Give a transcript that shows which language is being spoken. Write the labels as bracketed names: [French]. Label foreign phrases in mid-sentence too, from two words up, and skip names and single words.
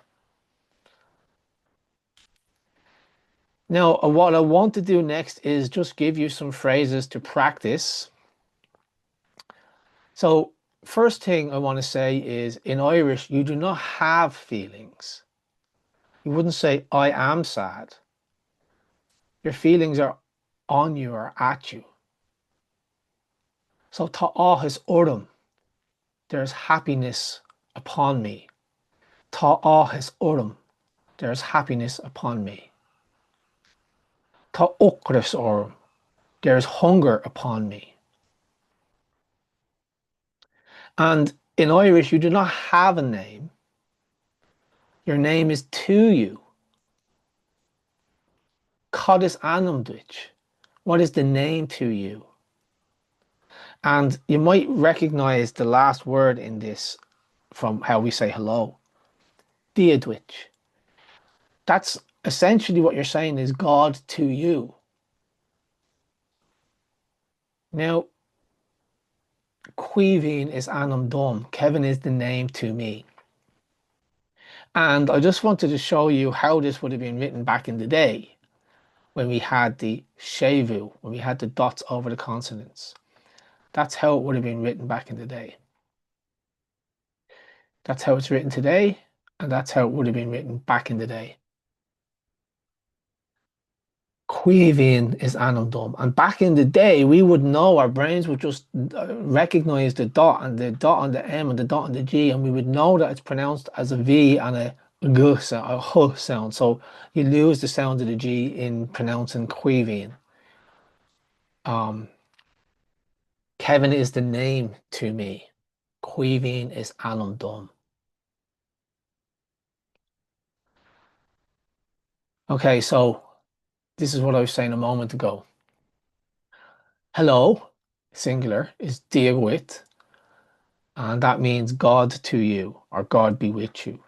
[English] Now, what I want to do next is just give you some phrases to practice. So first thing I want to say is in Irish, you do not have feelings. You wouldn't say, I am sad. Your feelings are on you or at you. [Irish] So tá áthas orm, [English] there's happiness upon me. [Irish] Tá áthas orm, [English] there's happiness upon me. [Irish] Tá ocras orm, [English] there's hunger upon me. And in Irish, you do not have a name. Your name is to you. [Irish] Cad is anam duit. [English] What is the name to you? And you might recognize the last word in this from how we say hello. Diadwich. That's essentially what you're saying is God to you. Now, [Irish] Cuivin is anam dom. [English] Kevin is the name to me. And I just wanted to show you how this would have been written back in the day when we had the shevu, when we had the dots over the consonants. That's how it would have been written back in the day. That's how it's written today, and that's how it would have been written back in the day. [Irish] Cuivin is anam dom. [English] And back in the day, we would know, our brains would just recognize the dot and the dot on the M and the dot on the G, and we would know that it's pronounced as a V and a G sound, a H sound. So you lose the sound of the G in pronouncing Cuivin. Kevin is the name to me. [Irish] Cuivin is anam dom. [English] Okay, so this is what I was saying a moment ago. Hello, singular, is diagwit, and that means God to you, or God be with you.